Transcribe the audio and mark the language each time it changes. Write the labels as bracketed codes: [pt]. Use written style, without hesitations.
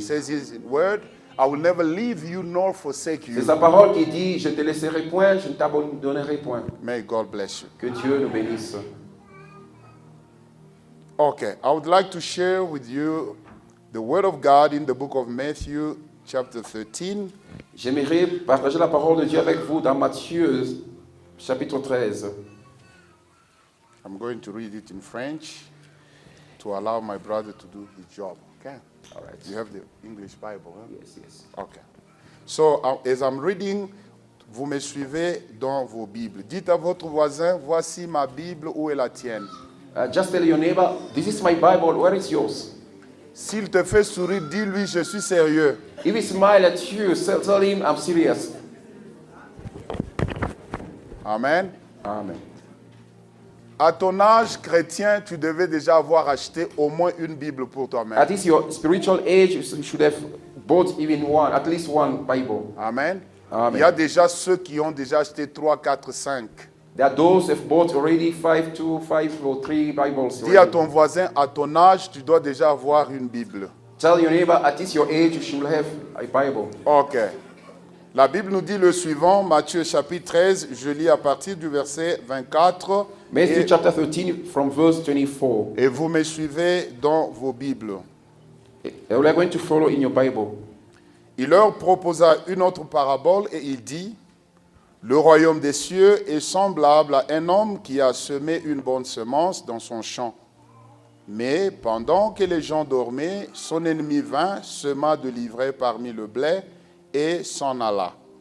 [en] says His word, I will never leave you nor forsake [fr] C'est [en] you. [fr] sa parole qui dit, je ne te laisserai point, je ne t'abandonnerai point. [en] May God bless you. [fr] Que Dieu nous bénisse. [en] Okay, I would like to share with you the word of God in the book of Matthew, chapter 13. [fr] J'aimerais partager la parole de Dieu avec vous dans Matthieu, chapitre 13. [en] I'm going to read it in French to allow my brother to do his job. Okay? All right. You have the English Bible, huh? Yes, yes. Okay. [fr] So, as I'm reading, vous me suivez dans vos Bibles. Dites à votre voisin, voici ma Bible, où est la tienne? [en] Just tell your neighbor, this is my Bible, where is yours? [fr] S'il te fait sourire, dis-lui, je suis sérieux. [en] If he smile at you, tell him I'm serious. Amen. Amen. [fr] À ton âge chrétien, tu devais déjà avoir acheté au moins une Bible pour toi-même. [en] At least your spiritual age, you should have bought even one, at least one Bible. Amen. Amen. [fr] Il y a déjà ceux qui ont déjà acheté 3, 4, 5. [en] There are those who have bought already 5 or 3 Bibles. [fr] Dis à [en] already. [fr] ton voisin, à ton âge, tu dois déjà avoir une Bible. [en] Tell your neighbor, at least your age, you should have a Bible. Ok. [fr] La Bible nous dit le suivant, Matthieu chapitre 13, je lis à partir du verset 24. [en] Matthew chapter 13 from verse 24. [fr] Et vous me suivez dans vos Bibles. [en] We are going to follow in your Bible. [fr] Il leur proposa une autre parabole et il dit, le royaume des cieux est semblable à un homme qui a semé une bonne semence dans son champ. Mais pendant que les gens dormaient, son ennemi vint, sema de l'ivraie parmi le blé et s'en alla.